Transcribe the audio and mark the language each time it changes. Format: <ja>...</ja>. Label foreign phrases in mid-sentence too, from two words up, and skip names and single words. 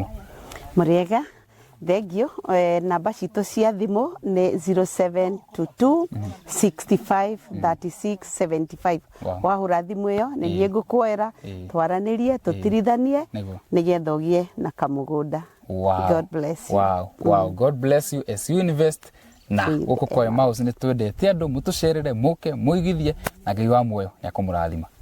<ki>Mũrĩega thengio namba citũ cia thimũ nĩ 0722 65 36 75. Wahũra thimũ ĩyo nĩ niĩ ngũkuoera twaranĩrie tũtirithanie nĩgetha ũgĩe na kamũgũnda.</ki> <en>God bless you. Wow. God bless you as you invest.</en> <ki>Na gũkũ kwa Mouse nĩ twendete andũ mũtũcerere mũke mũigithie na Ngai wa muoyo nĩ akũmũrathima.</ki>